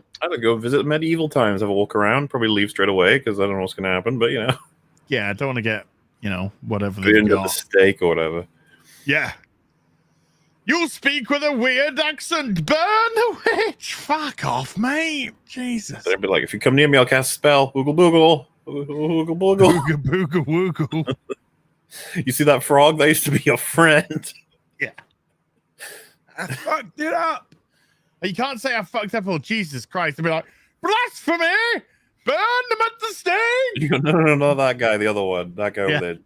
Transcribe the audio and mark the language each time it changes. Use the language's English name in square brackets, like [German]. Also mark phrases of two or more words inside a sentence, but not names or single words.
[English] I would go visit medieval times, have a walk around, probably leave straight away because I don't know what's going to happen. But Yeah, I don't want to get whatever the they've end of the got. stake or whatever. Yeah. You'll speak with a weird accent. Burn the witch. Fuck off, mate. Jesus. They'd be like, if you come near me, I'll cast a spell. Oogle boogle. Oogle boogle. Booga booga woogle. You see that frog? That used to be your friend. Yeah. I fucked it up. You can't say I fucked up. Oh, Jesus Christ. They'll be like, blasphemy. Burn them at the stake. You go, no, not that guy. The other one. That guy over there.